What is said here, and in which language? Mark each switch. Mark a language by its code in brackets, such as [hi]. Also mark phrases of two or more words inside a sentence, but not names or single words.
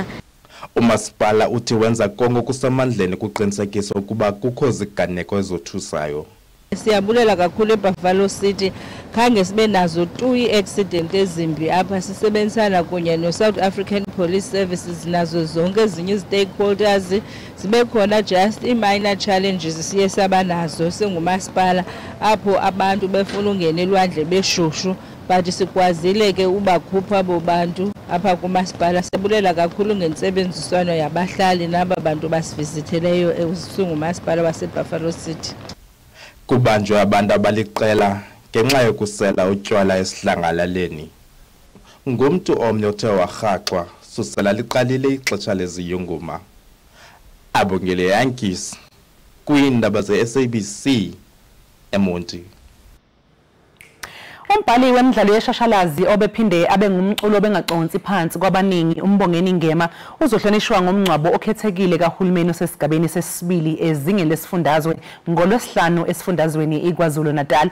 [xh] Umasipala uthi wenza konke kusemandleni kuqinisekisa ukuba kukho ziganeko ezothusayo. Siyabulela kakhulu eBuffalo City khange sibe nazo 2 accident ezimbi apha sisebenzisana kunye no South African Police Services nazo zonke ezinye stakeholders sibe khona [en] just minor challenges [xh] siye sabanazo singumasipala apho abantu befuna ungena elwandle beshushu but sikwazile ke ubakhupha abo bantu apha kumasipala. Siyabulela kakhulu ngentsebenziswano yabahlali naba bantu basivizitheleyo esingumasipala waseBuffalo City. Kubanjwe abantu abaliqela ngenxa yokusela utywala esidlangalaleni. Ngumntu omnye othe warhaxwa susela liqalile ixesha leziyunguma. Abongile Yankees kwiindaba ze-SABC eMonti. [zu] Umbhali wemidlalo yeshashalazi obephinde abe ngumculo obengaqonsi phansi kwabaningi uMbongeni Ngema uzohlonishwa ngomncwabo okhethekile kahulumeni osesigabeni sesibili ezingeni lesifundazwe ngoLwesihlanu esifundazweni iKwaZulu Natal.